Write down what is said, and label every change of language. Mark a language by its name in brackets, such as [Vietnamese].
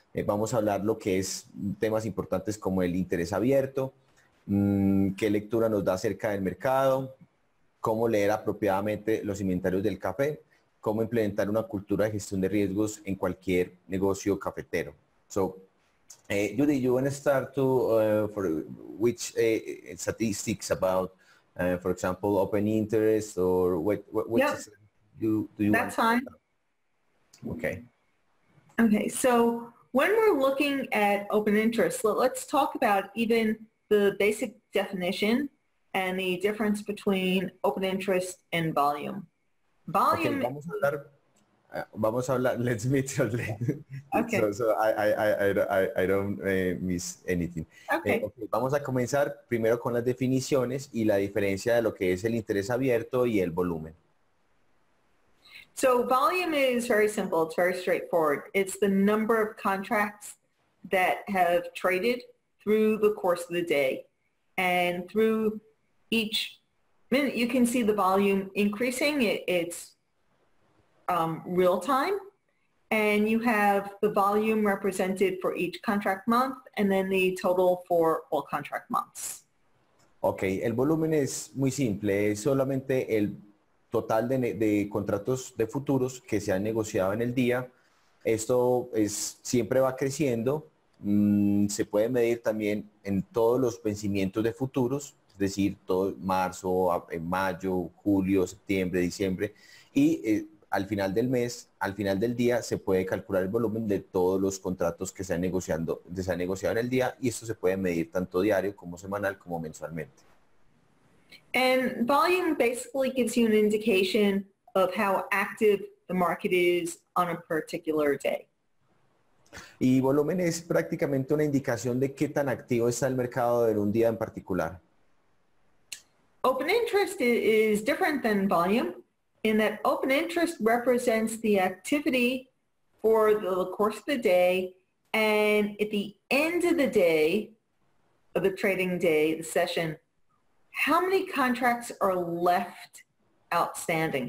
[Spanish] Vamos a hablar lo que es temas importantes como el interés abierto, qué lectura nos da acerca del mercado, cómo leer apropiadamente los inventarios del café, cómo implementar una cultura de gestión de riesgos en cualquier negocio cafetero. [English] So, Judy, you want to start for which statistics about, for example, open interest or what Yep. do you That's want? Fine. Okay. Okay, so when we're looking at open interest, let's talk about even the basic definition and the difference between open interest and volume. Volume. Okay, [Spanish] vamos a hablar, [English] let's me translate. Okay. So I don't miss anything. Okay. [Spanish] Okay, vamos a comenzar primero con las definiciones y la diferencia de lo que es el interés abierto y el volumen. [English] So volume is very simple. It's very straightforward. It's the number of contracts that have traded through the course of the day. And through each minute, you can see the volume increasing. It's real time. And you have the volume represented for each contract month and then the total for all contract months. [Spanish] Ok, el volumen es muy simple. Es solamente el total de contratos de futuros que se han negociado en el día. Esto siempre va creciendo. Se puede medir también en todos los vencimientos de futuros, es decir, todo marzo, mayo, julio, septiembre, diciembre. Y al final del mes, al final del día, se puede calcular el volumen de todos los contratos que se han negociado en el día, y esto se puede medir tanto diario como semanal como mensualmente. [English] And volume basically gives you an indication of how active the market is on a particular day. [Spanish] Y volumen es prácticamente una indicación de qué tan activo está el mercado en un día en particular. [English] Open interest is different than volume in that open interest represents the activity for the course of the day, and at the end of the day, of the trading day, the session, how many contracts are left outstanding?